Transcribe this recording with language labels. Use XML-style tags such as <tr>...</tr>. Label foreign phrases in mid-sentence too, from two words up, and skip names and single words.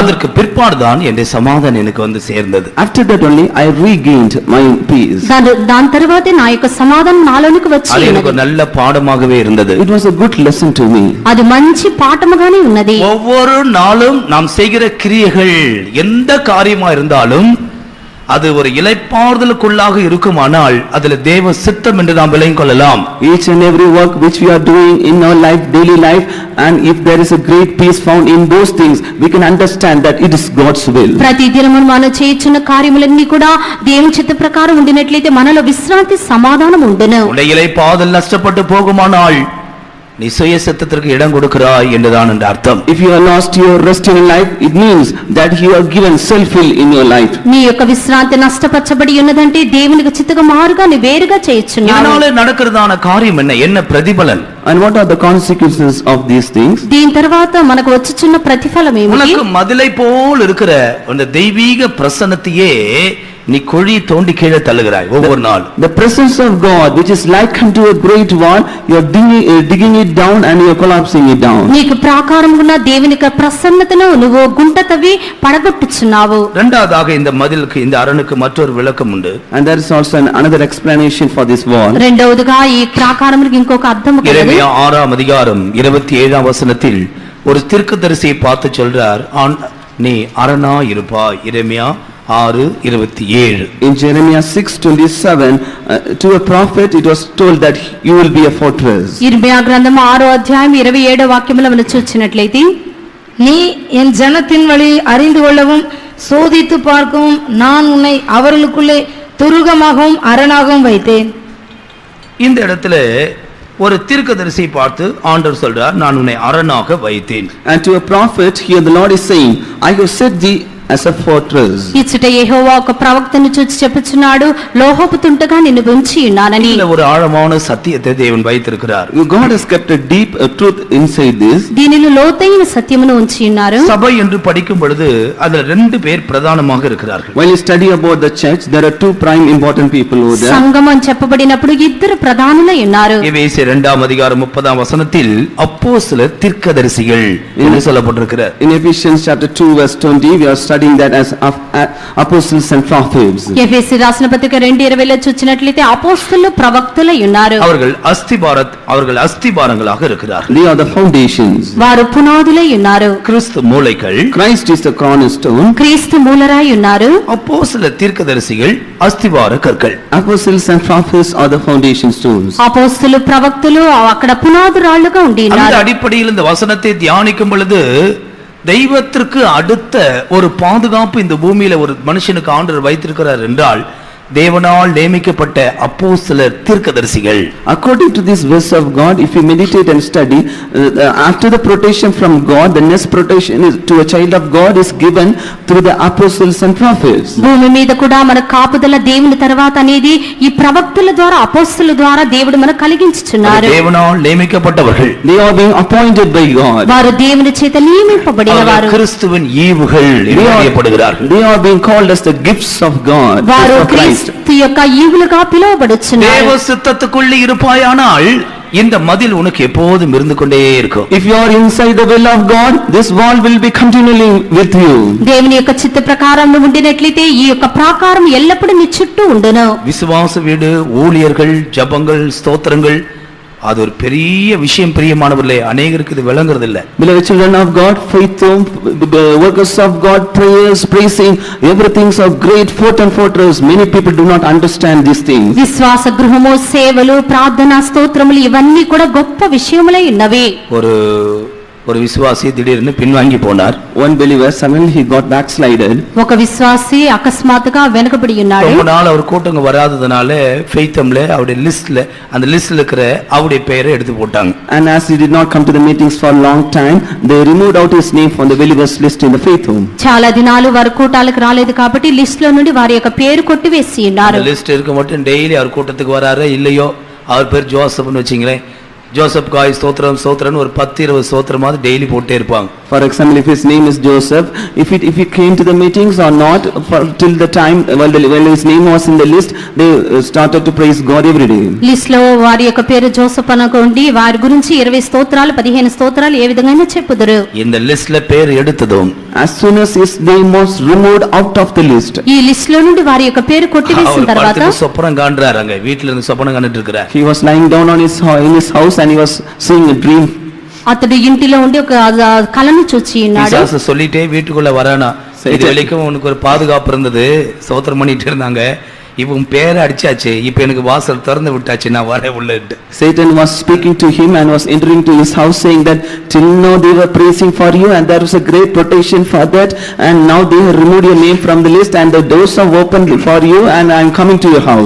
<ta>அதற்கு பிற்பாடுதான் என் சமாதானம் எனக்கு வந்து சேர்ந்தது.</ta> <en>After that only I regained my peace.</en> <te>దాని తర్వాతే నా యొక్క సమాధానం నాలోనికి వచ్చి</te> <ta>அது எனக்கு ஒரு நல்ல பாடமாகவே இருந்தது.</ta> <en>It was a good lesson to me.</en> <te>అది మంచి పాఠముగానే ఉన్నది.</te> <ta>ஒவ்வொரு நாளும் நாம் செய்கிற கிரியைகள் எந்த காரியமா இருந்தாலும் அது ஒரு இளைப்பாறுதலுக்குள்ளாக இருக்குமானால் அதுல தேவ சித்தம் என்று நாம் விளங்கிக் கொள்ளலாம்.</ta> <en>Each and every work which we are doing in our life, daily life, and if there is a great peace found in those things, we can understand that it is God's will.</en> <te>ప్రతి దినము మనం చేయుచున్న కార్యములన్నీ కూడా దేవుని చిత్త ప్రకారం ఉండినట్లయితే మనలో విశ్రాంతి సమాధానం ఉండును.</te> <ta>உடைய இளைப்பாறுதல் நஷ்டப்பட்டு போகுமானால் நீ சுய சித்தத்திற்கு இடம் கொடுக்கிறாய் என்றுதான் என்ற அர்த்தம்.</ta> <en>If you have lost your rest in life, it means that you are given self-will in your life.</en> <te>నీ యొక్క విశ్రాంతి నష్టపరచబడి ఉన్నదంటే దేవునికి చిత్తగా మారుగా నీ వేరుగా చేయుచున్నావు.</te> <ta>இதனால நடக்கிறதான காரியம் என்ன பிரதிபலன்?</ta> <en>And what are the consequences of these things?</en> <te>దీని తర్వాత మనకు వచ్చుచున్న ప్రతిఫలం ఏమిటి?</te> <ta>உனக்கு மதிலை போல் இருக்கிற அந்த தெய்வீக பிரசன்னத்தையே நீ குழி தோண்டி கீழே தள்ளுகிறாய் ஒவ்வொரு நாள்.</ta> <en>The presence of God, which is like unto a great wall, you are digging it down and you are collapsing it down.</en> <te>నీకు ప్రాకారమున్న దేవుని యొక్క ప్రసన్నతను నువ్వు గుంట తవ్వి పడగొట్టుచున్నావు.</te> <ta>இரண்டாவதாக இந்த மதிலுக்கு, இந்த அரணுக்கு மற்றொரு விளக்கம் உண்டு.</ta> <en>And there is also another explanation for this wall.</en> <te>రెండవదిగా ఈ ప్రాకారమునికి ఇంకొక అర్థం ఉంది.</te> <ta>எரேமியா 6ஆம் அதிகாரம் 27ஆம் வசனத்தில் ஒரு தீர்க்கதரிசியை பார்த்து சொல்றார், நீ அரணா இருப்பாய். எரேமியா 6:27.</ta> <en>In Jeremiah 6:27, to a prophet it was told that you will be a fortress.</en> <te>ఇర్మియా గ్రంథం 6వ అధ్యాయం 27వ వాక్యములో మనం చూచినట్లయితే,</te> <ta>நீ என் ஜனத்தின் வழி அறிந்து கொள்ளவும் சோதித்து பார்க்கவும் நான் உன்னை அவர்களுக்குள்ளே துருகமாகவும் அரணாகவும் வைத்தேன். இந்த இடத்துல ஒரு தீர்க்கதரிசியை பார்த்து ஆண்டவர் சொல்றார், நான் உன்னை அரணாக வைத்தேன்.</ta> <en>And to a prophet here the Lord is saying, I have set thee as a fortress.</en> <te>ఇచ్చట యెహోవా ఒక ప్రవక్తను చూచి చెప్పుచున్నాడు, లోహపు తుంటగా నిన్ను ఉంచి ఉన్నానని.</te> <ta>இதுல ஒரு ஆழமான சத்தியத்தை தேவன் வைத்திருக்கிறார்.</ta> <en>God has kept a deep truth inside this.</en> <te>దీనిలో లోతైన సత్యమును ఉంచి ఉన్నారు.</te> <ta>சபை என்று படிக்கும் பொழுது அதுல 2 பேர் பிரதானமாக இருக்கிறார்கள்.</ta> <en>While you study about the church, there are 2 prime important people over there.</en> <te>సంఘం అని చెప్పబడినప్పుడు ఇద్దరు ప్రధానులై ఉన్నారు.</te> <ta>எபேசியர் 2ஆம் அதிகாரம் 30ஆம் வசனத்தில் அப்போஸ்தலர் தீர்க்கதரிசிகள் என்று சொல்லப்பட்டிருக்கிறது.</ta> <en>In Ephesians chapter 2 verse 20, we are studying that as apostles and prophets.</en> <te>ఎఫెసీ రాసిన పత్రిక 2:20లో చూచినట్లయితే అపోస్తలులు ప్రవక్తలై ఉన్నారు.</te> <ta>அவர்கள் அஸ்திபாரங்களாக இருக்கிறார்கள்.</ta> <en>They are the foundations.</en> <te>వారు పునాదులై ఉన్నారు.</te> <ta>கிறிஸ்து மூலைகள்,</ta> <en>Christ is the cornerstone.</en> <te>క్రీస్తు మూలరాయి ఉన్నారు.</te> <ta>அப்போஸ்தலர் தீர்க்கதரிசிகள் அஸ்திபார கற்கள்.</ta> <en>Apostles and prophets are the foundation stones.</en> <te>అపోస్తలు ప్రవక్తలు అక్కడ పునాదు రాళ్లుగా ఉండి</te> <ta>அந்த</ta> <te>ఉన్నారు.</te> <ta>அடிப்படையில் இந்த வசனத்தை தியானிக்கும் பொழுது தெய்வத்திற்கு அடுத்த ஒரு பாதுகாப்பு இந்த பூமியில ஒரு மனுஷனுக்கு ஆண்டவர் வைத்திருக்கிறார் என்றால் தேவனால் நியமிக்கப்பட்ட அப்போஸ்தலர் தீர்க்கதரிசிகள்.</ta> <en>According to this verse of God, if you meditate and study, after the protection from God, the next protection is to a child of God is given through the apostles and prophets.</en> <te>భూమి మీద కూడా మన కాపుదల దేవుని తర్వాత అనేది ఈ ప్రవక్తల ద్వారా అపోస్తలుల ద్వారా దేవుడు మనకు కలిగించుచున్నారు.</te> <ta>தேவனால் நியமிக்கப்பட்டவர்கள்.</ta> <en>They are being appointed by God.</en> <te>వారు దేవుని చేత నియమింపబడిన వారు.</te> <ta>கிறிஸ்துவின் ஈவுகள் என்று அறியப்படுகிறார்கள்.</ta> <en>They are being called as the gifts of God.</en> <te>వారు క్రీస్తు యొక్క ఈవులుగా పిలువబడుచున్నారు.</te> <ta>தேவ சித்தத்துக்குள்ளே இருப்பாயானால் இந்த மதில் உனக்கு எப்போதும் இருந்து கொண்டே இருக்கும்.</ta> <en>If you are inside the will of God, this wall will be continually with you.</en> <te>దేవుని యొక్క చిత్త ప్రకారం ఉండినట్లయితే ఈ యొక్క ప్రాకారం ఎల్లప్పుడూ నీ చుట్టూ ఉండును.</te> <ta>விசுவாச வீடு, ஊழியர்கள், ஜெபங்கள், ஸ்தோத்திரங்கள் அது ஒரு பெரிய விஷயம். பிரியமானவர்களே, அநேகருக்கு இது விளங்குறது இல்ல.</ta> <en>Beloved children of God, faith, workers of God, prayers, praising, everything is of great fort and fortress. Many people do not understand these things.</en> <te>విశ్వాస గృహము, సేవలు, ప్రార్థన, స్తోత్రములు ఇవన్నీ కూడా గొప్ప విషయములై ఉన్నవి.</te> <ta>ஒரு விசுவாசி திடீர்னு பின்வாங்கி போனார்.</ta> <en>One believer suddenly he got backslided.</en> <te>ఒక విశ్వాసి అకస్మాత్తుగా వెనుకబడి ఉన్నాడు.</te> <ta>ரொம்ப நாள் அவர் கூட்டங்க வராததனால ஃபெய்த்தம்ல அவருடைய லிஸ்ட்ல அந்த லிஸ்ட்ல இருக்கிற அவருடைய பெயரை எடுத்து போட்டாங்க.</ta> <en>And as he did not come to the meetings for a long time, they removed out his name from the believers list in the faith home.</en> <te>చాలా దినాలు వారు కూటాలకు రాలేదు కాబట్టి లిస్ట్ లో నుండి వారి యొక్క పేరు కొట్టివేసి ఉన్నారు.</te> <ta>లిస్ట్ இருக்க மட்டும் டெய்லி அவர் கூட்டத்துக்கு வராரே இல்லையோ, அவர் பேர் ஜோசப்னு வெச்சீங்களே, ஜோசப் காய் ஸ்தோத்திரம் ஸ்தோத்திரம்னு ஒரு 10-20 ஸ்தோத்திரமாவது டெய்லி போட்டே இருப்பாங்க.</ta> <en>For example, if his name is Joseph, if he came to the meetings or not, till the time while his name was in the list, they started to praise God every day.</en> <te>లిస్ట్ లో వారి యొక్క పేరు జోసెఫ్ అనుకోండి, వారి గురించి 20 స్తోత్రాలు 15 స్తోత్రాలు ఏ విధంగానే చెప్పుదురు.</te> <ta>இந்த லிஸ்ட்ல பேர் எடுத்ததும்</ta> <en>as soon as his name was removed out of the list,</en> <te>ఈ లిస్ట్ లో నుండి వారి యొక్క పేరు కొట్టివేసిన తర్వాత</te> <ta>சொப்பனம் காண்றாருங்க. வீட்ல இருந்து சொப்பனம் கண்டுட்டு இருக்காரு.</ta> <en>he was lying down on in his house and he was seeing a dream.</en> <te>అతడు ఇంటిలో ఉండి ఒక కలను చూచి ఉన్నాడు.</te> <ta>பிசாசு சொல்லிட்டே வீட்டுக்குள்ள வரானா, இது வரைக்கும் உனக்கு ஒரு பாதுகாப்பு இருந்தது, ஸ்தோத்திரம் பண்ணிட்டு இருந்தாங்க, இவன் பேரை அடிச்சாச்சு, இப்ப எனக்கு வாசல் திறந்து விட்டாச்சு, நான் வர உள்ளேன்னு.</ta> <en>Satan was speaking to him and was entering to his house saying that till now they were praising for you and there was a great protection for that, and now they have removed your name from the list and the doors are opened for you and I am coming to your house.</en>